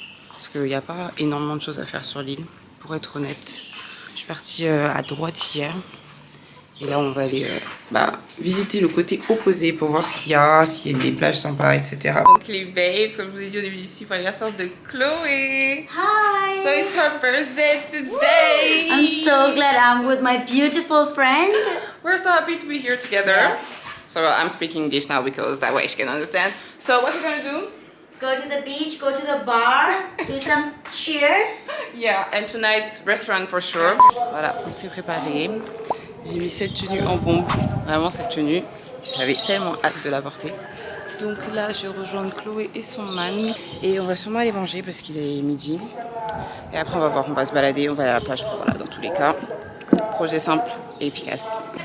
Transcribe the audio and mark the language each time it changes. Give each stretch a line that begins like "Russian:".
French: Parce qu'il n'y a pas énormément de choses à faire sur l'île, pour être honnête. Je suis partie à droite hier. Et là, on va aller visiter le côté opposé pour voir ce qu'il y a, s'il y a des plages sympas, etc. Donc les babes, comme je vous ai dit au début ici, pour l'anniversaire de Chloé.
English: Hi. So it's her birthday today. I'm so glad I'm with my beautiful friend. We're so happy to be here together. Yeah. So I'm speaking English now because that way she can understand. So what we're gonna do? Go to the beach, go to the bar, do some cheers. Yeah, and tonight restaurant for sure.
French: Voilà, on s'est préparé. J'ai mis cette tenue en bombe, vraiment cette tenue, j'avais tellement hâte de la porter. Donc là, je rejoins Chloé et son man et on va sûrement aller manger parce qu'il est midi. Et après, on va voir, on va se balader, on va aller à la plage, voilà, dans tous les cas. Projet simple et efficace.